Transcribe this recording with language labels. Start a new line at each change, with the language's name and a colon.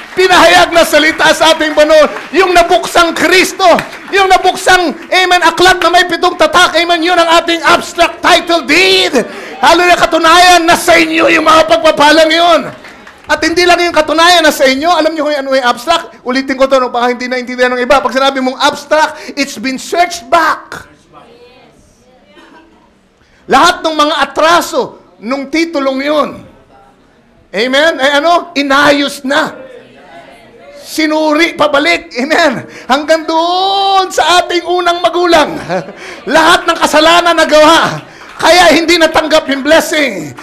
Filipino: Pinahayag na salita sa ating panahon. Yung nabuksang Kristo. Yung nabuksang, amen, aklat na may 7 tatak. Amen, yun ang ating abstract title deed. Hallelujah, katunayan na sa inyo yung mga pagpapalang yun. At hindi lang yung katunayan na sa inyo. Alam niyo kung ano yung abstract? Ulitin ko ito, baka hindi naintindihan ng iba. Pag sinabi mong abstract,
English: it's been searched back.
Filipino: Lahat ng mga atraso nung titulong yun. Amen? Ay inayos na. Sinuri pabalik. Amen. Hanggang doon sa ating unang magulang. Lahat ng kasalanan na gawa. Kaya hindi natanggap yung blessing.